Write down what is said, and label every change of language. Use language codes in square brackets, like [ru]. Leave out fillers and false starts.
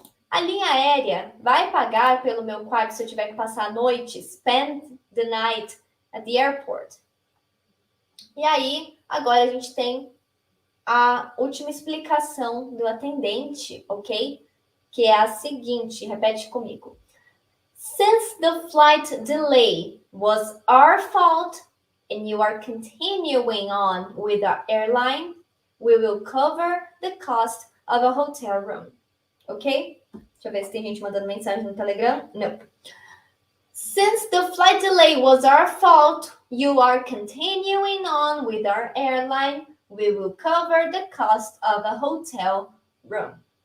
[pt] A linha aérea vai pagar pelo meu quarto se eu tiver que passar a noite, [en] spend the night at the airport. [pt] E aí, agora a gente tem a última explicação do atendente, ok? Que é a seguinte, repete comigo. [en] Since the flight delay was our fault and you are continuing on with our airline, we will cover the cost of a hotel room. Ok? [pt] Deixa eu ver se tem gente mandando mensagem no Telegram. Não. [en] Since the flight delay was our fault, you are continuing on with our airline, we will cover the cost of a hotel room.